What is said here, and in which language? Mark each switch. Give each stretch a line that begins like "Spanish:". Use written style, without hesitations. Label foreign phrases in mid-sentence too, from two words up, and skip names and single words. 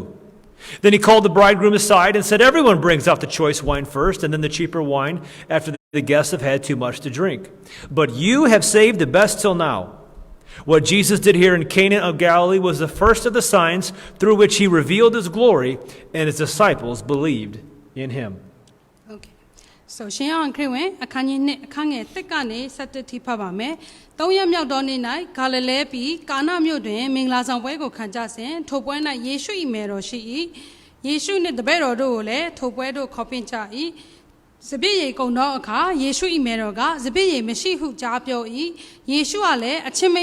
English: Then he called the bridegroom aside and said, "Everyone brings out the choice wine first, and then the cheaper wine after the guests have had too much to drink. But you have saved the best till now." What Jesus did here in Cana of Galilee was the first of the signs through which he revealed his glory, and his disciples believed in him. Okay.
Burmese: So ရှင်ယောဟန်ခရစ်ဝင်အခန်းကြီး2အခန်းငယ်1ကနေ7ထိဖတ်ပါမယ်။3ရက်မြောက်သောနေ့၌ဂါလိလဲပြည်ကာနမြို့တွင်မင်္ဂလာဆောင်ပွဲကိုခံကြစဉ်ထိုပွဲ၌ယေရှု၏မယ်တော်ရှိ၏။ယေရှုနှင့်တပည့်တော်တို့ကိုလည်းထိုပွဲသို့ခေါ်ပင့်ကြ၏။စပည့်ရေကုန်သောအခါယေရှု၏မယ်တော်ကစပည့်ရေမရှိဟုကြားပြော၏။ယေရှုကလည်းအချင်းမိ